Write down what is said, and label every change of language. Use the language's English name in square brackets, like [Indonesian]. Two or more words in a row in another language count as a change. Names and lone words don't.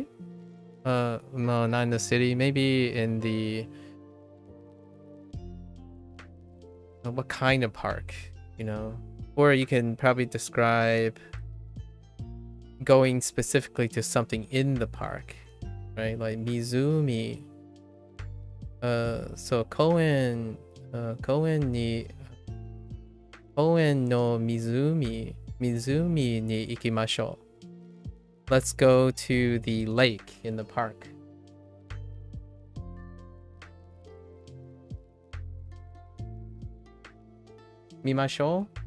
[English] No, not in the city. Maybe in the what kind of park, you know? Or you can probably describe going specifically to something in the park, right? Like Mizumi. [Japanese] So 公園の湖に行きましょう. [English] Let's go to the lake in the park. Mimashou.